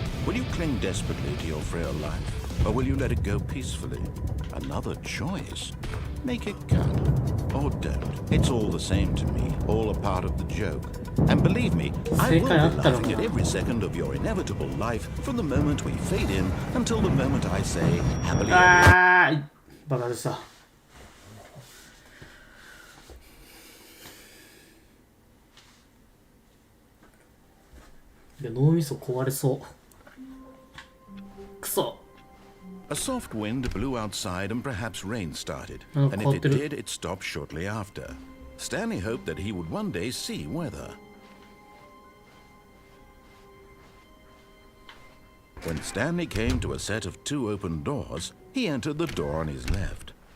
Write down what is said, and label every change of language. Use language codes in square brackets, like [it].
[en] Will you cling desperately to your frail life, or will you let it go peacefully? Another choice. Make it count, or don't. It's all the same to me, all a part of the joke. And believe me, I will be [ja] 正解あったのか [en] laughing [ja] な [en] at every second of your inevitable life from the moment we fade in until the moment I say happily ever [ja] あーバカでしたいや脳みそ壊れそうクソ [en] A soft wind blew outside and perhaps rain started. Oh, And if it cold. did, it stopped shortly after. Stanley hoped that he would one day see weather. When Stanley came to a set of 2 open doors, he entered the door on his left.